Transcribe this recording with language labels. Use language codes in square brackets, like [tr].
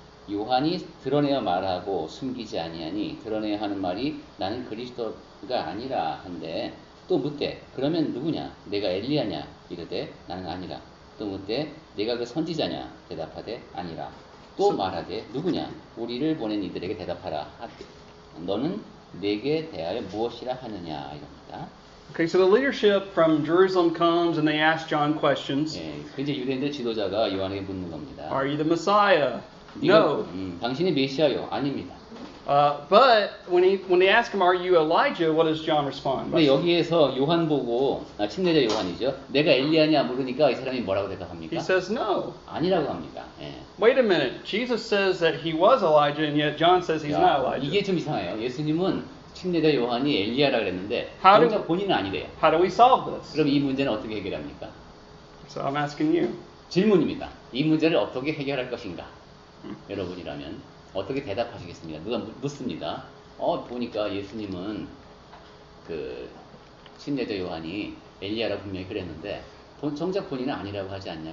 [ko] 요한이 드러내어 말하고 숨기지 아니하니 드러내어 하는 말이 나는 그리스도가 아니라 한데 또 묻되 그러면 누구냐 내가 엘리야냐 이르되 나는 아니라 또 묻되 내가 그 선지자냐 대답하되 아니라 또 말하되 누구냐 우리를 보낸 이들에게 대답하라 하되 너는 내게 대하여 무엇이라 하느냐 이럽니다. [en] Okay, so the leadership from Jerusalem comes and they ask John questions. [ko] 예, 그 이제 유대인들 지도자가 요한에게 묻는 겁니다. [en] Are you the Messiah? [ko] 네가, [en] No. [ko] 당신이 메시아요? 아닙니다. [en] But when they ask him, "Are you Elijah?" What does John respond? [ko] 근데 여기에서 요한 보고 침례자 요한이죠. 내가 엘리야냐 물으니까 이 사람이 뭐라고 대답합니까? [en] He says no. [ko] 아니라고 합니다. 예. [en] Wait a minute. Jesus says that he was Elijah, and yet John says he's not Elijah. [ko] 이게 좀 이상해요. 예수님은 침례자 요한이 엘리야라 그랬는데 [en] How do- [ko] 정작 본인은 아니래요. [en] How do we solve this? [ko] 그럼 이 문제는 어떻게 해결합니까? [en] So I'm asking you. [ko] 질문입니다. 이 문제를 어떻게 해결할 것인가? 여러분이라면 어떻게 대답하시겠습니까? 누가 묻습니다. 보니까 예수님은 그 침례자 요한이 엘리야라고 분명히 그랬는데 정작 본인은 아니라고 하지 않냐?